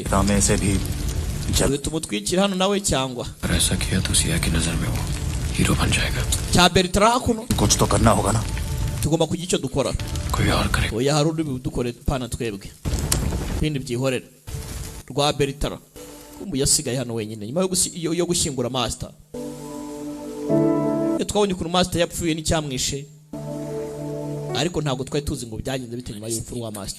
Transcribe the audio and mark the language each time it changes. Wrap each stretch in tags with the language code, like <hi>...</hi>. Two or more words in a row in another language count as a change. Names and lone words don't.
<hi>में से भी जब</hi> <rw>tumutwikira hano nawe cyangwa</rw> <hi>ऐसा किया तो सिया की नजर में वो हीरो बन जाएगा</hi> <rw>cya Bertrand hakuno</rw> <hi>कुछ तो करना होगा ना</hi> <rw>tugomba kugira icyo dukora</rw> <hi>कोई और करे</hi> <rw>oya hari undi dukore pana twebwe ibindi byihorera rwa Beritara kumbu yasigaye hano wenyine nyuma yo gushyingura master. Twabonye ukuntu master yapfuye n'icyamwishe, ariko ntabwo twari tuzi ngo byagenze bite nyuma y'urupfu rwa master.</rw>